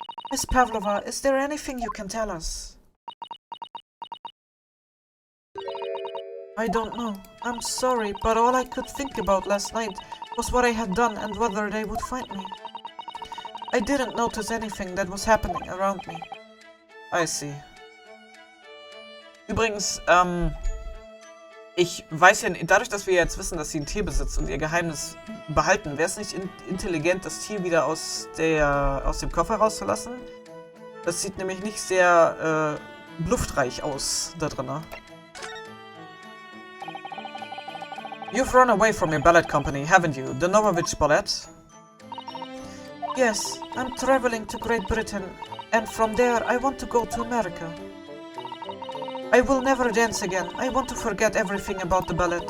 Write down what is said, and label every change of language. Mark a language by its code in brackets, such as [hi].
[en] Miss Pavlova, is there anything you can tell us? I don't know. I'm sorry, but all I could think about last night was what I had done and whether they would find me. I didn't notice anything that was happening around me. I see. [de] Übrigens, ich weiß ja, dadurch, dass wir jetzt wissen, dass sie ein Tier besitzt und ihr Geheimnis behalten, wäre es nicht intelligent, das Tier wieder aus dem Koffer rauszulassen? Das sieht nämlich nicht sehr luftreich aus da drin. [en] You've run away from your ballet company, haven't you? The Novovich Ballet? Yes, I'm traveling to Great Britain, and from there I want to go to America. I will never dance again. I want to forget everything about the ballet.